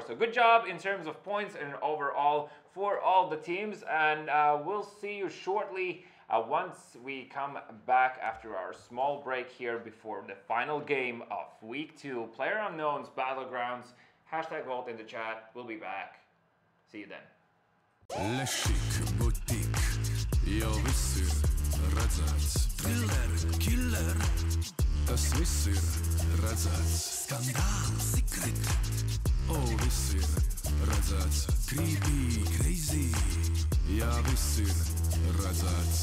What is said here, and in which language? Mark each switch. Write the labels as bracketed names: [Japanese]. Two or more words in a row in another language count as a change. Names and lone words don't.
[English] So good job in terms of points and overall for all the teams, and we'll see you shortly once we come back after our small break here before the final game of week 2, PlayerUnknown's Battlegrounds. Hashtag vote in the chat. We'll be back. See you then. [Latvian] Lešik, butik, jau viss ir redzēts. [English] Thriller, killer, [Latvian] tas viss ir redzēts. Skandāls, secret, viss ir redzēts. [English] Creepy, crazy, [Latvian] jā, viss ir redzēts.